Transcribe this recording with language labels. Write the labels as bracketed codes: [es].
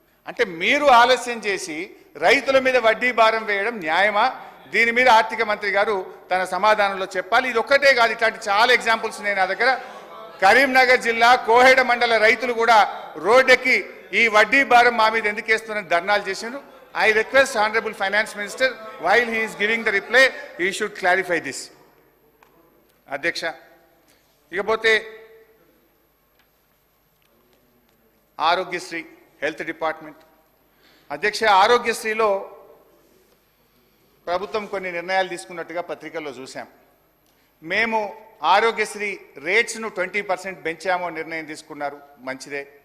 [te] అంటే మీరు ఆలస్యం చేసి రైతుల మీద వడ్డీ భారం వేయడం న్యాయమా? దీని మీద ఆర్థిక మంత్రి గారు తన సమాధానంలో చెప్పాలి. ఇది ఒక్కటే కాదు, ఇట్లాంటి చాలా ఎగ్జాంపుల్స్ నేను నా దగ్గర. కరీంనగర్ జిల్లా కోహెడ మండల రైతులు కూడా రోడ్డెక్కి ఈ వడ్డీ భారం మా మీద ఎందుకు వేస్తున్నారని ధర్నాలు చేసిండ్రు. [en] I request Honorable Finance Minister, while he is giving the reply, he should clarify this. [te] అధ్యక్ష, ఇకపోతే ఆరోగ్యశ్రీ హెల్త్ డిపార్ట్మెంట్. అధ్యక్ష, ఆరోగ్యశ్రీలో ప్రభుత్వం కొన్ని నిర్ణయాలు తీసుకున్నట్టుగా పత్రికల్లో చూసాం. మేము ఆరోగ్యశ్రీ రేట్స్ను 20% పెంచామో నిర్ణయం తీసుకున్నారు, మంచిదే.